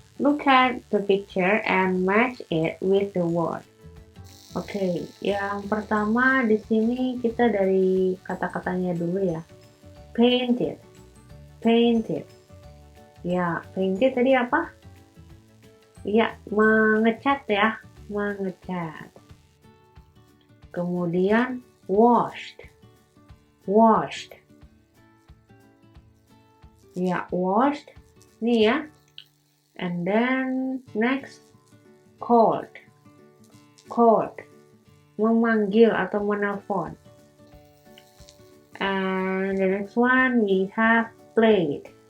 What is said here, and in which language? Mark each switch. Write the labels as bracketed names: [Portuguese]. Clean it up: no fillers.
[English] Look at the picture and match it with the word. [Indonesian] Oke, yang pertama di sini kita dari kata-katanya dulu ya. Painted, painted. Ya, painted tadi apa? Ya, mengecat ya, mengecat. Kemudian washed, washed. [English] Ya, washed. [Indonesian] Nih ya. [English] And then next, cold, cold. [Indonesian] memanggil atau menelpon. [English] And the next one we have played.